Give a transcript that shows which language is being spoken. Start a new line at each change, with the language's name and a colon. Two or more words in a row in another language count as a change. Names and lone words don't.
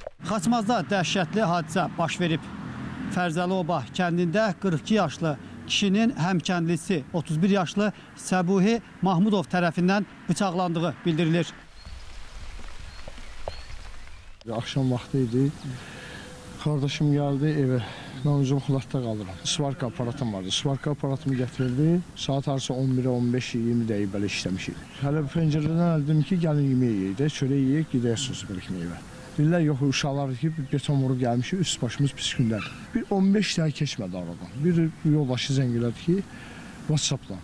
Azerbaijani: Xaçmazda dəhşətli hadisə baş verib. Fərzəli-Oba kəndində 42 yaşlı kişinin həmkəndlisi 31 yaşlı Səbuhi Mahmudov tərəfindən bıçaqlandığı bildirilir. Akşam vaxtı idi.
Turkish: Kardeşim geldi eve.
Azerbaijani: Ben uzun xudakda qalıram. Svarka aparatım vardı. Svarka aparatımı gətirdi. Saat arası 11'e 15-20 dəqiqə belə işləmişik. Hələ pəncərədən əldim ki, gəlin yemək yeyək də, çörək yeyək, gedərsiniz belki meyvə. Deyirlər, yox, uşaqlar ki, beton vurub gəlmişik, üst başımız pis gündədir. Bir 15 dəqiqə keçmədi aradan. Bir yoldaşı zəng elədi ki, WhatsApp-la.